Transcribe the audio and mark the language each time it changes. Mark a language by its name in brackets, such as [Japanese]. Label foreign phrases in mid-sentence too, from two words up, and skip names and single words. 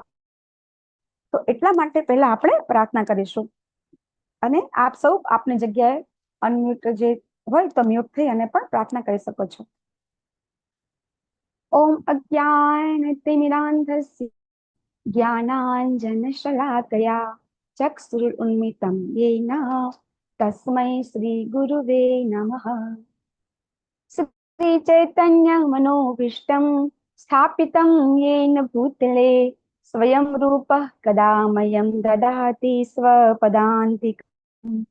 [Gujarati] તો એટલા માટે પહેલા આપણે પ્રાર્થના કરીશું, અને આપ સૌ આપની જગ્યાએ અનમ્યુટ જે હોય તો મ્યુટ થઈ અને પણ પ્રાર્થના કરી શકો છો। [Sanskrit] ઓમ અજ્ઞાનતિમિરાન્ધસ્ય ज्ञानाञ्जनशलाकया चक्षुरुन्मिलितं येन तस्मै श्रीगुरुवे नमः। श्रीचैतन्यमनोभीष्टं स्थापितं येन भूतले स्वयं रूपः कदा मह्यं ददाति स्वपदान्तिकम्।